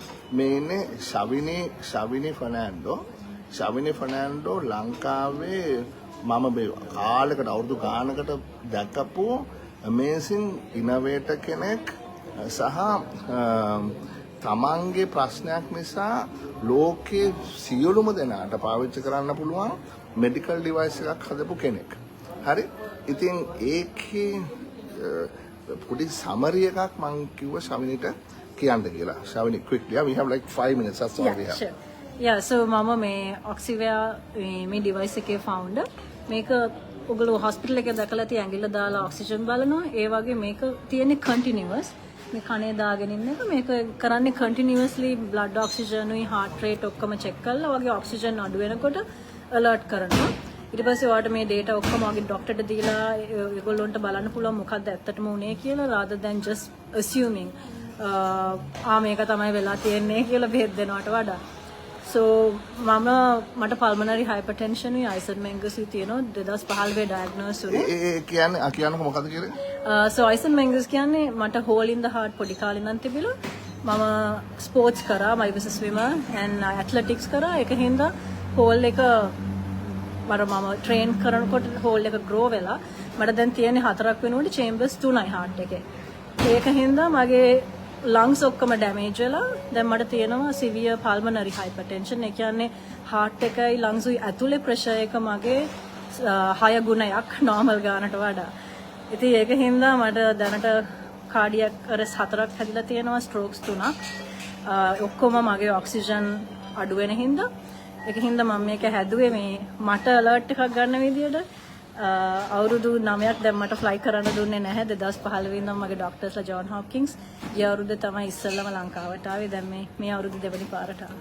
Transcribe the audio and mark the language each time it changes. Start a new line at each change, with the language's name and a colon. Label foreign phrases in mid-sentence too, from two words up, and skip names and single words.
Sinhala: මේනේ ශවිනි ෆර්නෑන්ඩෝ ලංකාවේ මම මේ කාලයකට අවුරුදු ගානකට දැක්කපු
English: amazing innovator
Sinhala: කෙනෙක් සහ තමන්ගේ ප්‍රශ්නයක් නිසා ලෝකයේ සියලුම දෙනාට පාවිච්චි කරන්න පුළුවන්
English: medical device
Sinhala: එකක් හදපු කෙනෙක්. හරි? ඉතින් ඒකේ පොඩි සමරි එකක් මම කිව්ව ශවිනිට කියන්න කියලා.
English: ශවිනි quickly we have like 5 minutes that's all we have. Sure. Yeah, so
Sinhala: මම මේ Oxivia මේ device එකේ founder. මේක ඔයගොල්ලෝ hospital එකේ දැකලා තිය ඇඟිල්ල දාලා oxygen බලනවා. ඒ වගේ මේක තියෙන්නේ continuous. මේ කනේ දාගෙන ඉන්න එක මේක කරන්නේ continuously
English: blood oxygen
Sinhala: උයි
English: heart rate
Sinhala: ඔක්කොම check කරලා වගේ oxygen අඩු වෙනකොට alert කරනවා. ඊට පස්සේ ඔයාලට මේ data ඔක්කොම වගේ ડોක්ටර්ට දීලා ඒගොල්ලොන්ට බලන්න පුළුවන් මොකක්ද ඇත්තටම උනේ කියලා
English: rather than just assuming
Sinhala: මේක තමයි වෙලා තියෙන්නේ කියලා බෙහෙත් දෙනවට වඩා. So මට
English: pulmonary hypertension
Sinhala: උයි Eisenmenger තියෙනවා 2015 diagnose වුණේ. ඒ කියන්නේ මොකක්ද කියන්නේ? So Eisenmenger කියන්නේ මට
English: hole in the heart
Sinhala: පොඩි කාලේ ඉඳන් තිබිලා මම ස්පෝර්ට්ස් කරා
English: I was a swimmer and athletics
Sinhala: කරා ඒක හින්දා hole එක මම train කරනකොට hole එක grow වෙලා මට දැන් තියෙන්නේ 4ක් වෙනකොට chambers 3යි heart එකේ. ඒක හින්දා මගේ lungs ඔක්කොම damage වෙලා දැන් මට තියෙනවා
English: severe pulmonary hypertension.
Sinhala: ඒ කියන්නේ heart එකයි lungs උයි ඇතුලේ pressure එක මගේ 6 ගුණයක් normal ගානට වඩා. ඉතින් ඒක හින්දා මට දැනට
English: cardiac arrest
Sinhala: 4ක් හැදිලා තියෙනවා strokes 3ක්. ඔක්කොම මගේ oxygen අඩු වෙන හින්දා ඒක හින්දා මම මේක හැදුවේ මේ මට alert එකක් ගන්න විදියට අවුරුදු 9ක් දැන් මට fly කරන්න දුන්නේ නැහැ 2015 ඉඳන් මගේ ડોක්ටර්ස්ලා ජෝන් හොප්කින්ස් ඒ අවුරුද්ද තමයි ඉස්සෙල්ලම ලංකාවට ආවේ දැන් මේ අවුරුදු දෙවෙනි පාරට ආවා